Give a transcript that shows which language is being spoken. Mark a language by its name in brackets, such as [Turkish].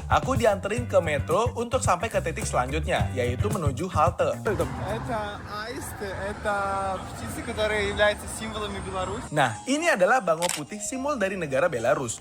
[Indonesian] Aku dianterin ke metro untuk sampai ke titik selanjutnya, yaitu menuju halte. [Russian] Это аисты, это птицы, которые являются символами Беларуси. [Indonesian] Nah, ini adalah bango putih, simbol dari negara Belarus.